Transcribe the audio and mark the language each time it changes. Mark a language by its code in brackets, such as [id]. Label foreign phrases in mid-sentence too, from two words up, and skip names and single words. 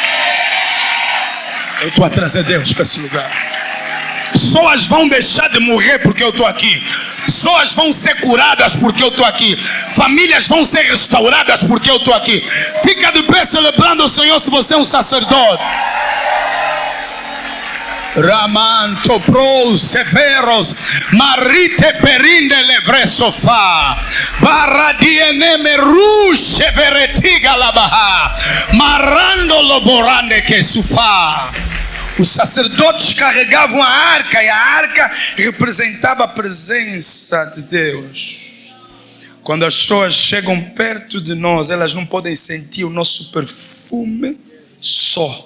[pt] Eu estou a trazer Deus para esse lugar. Pessoas vão deixar de morrer porque eu estou aqui. Pessoas vão ser curadas porque eu estou aqui. Famílias vão ser restauradas porque eu estou aqui. Fica de pé celebrando o Senhor se você é um sacerdote. Raman Topros Severos Marite Perinde Levre Sofá Baradiene Meruche Veretiga Labaha Marando Loborande que Sufá. Os sacerdotes carregavam a arca e a arca representava a presença de Deus. Quando as pessoas chegam perto de nós, elas não podem sentir o nosso perfume só.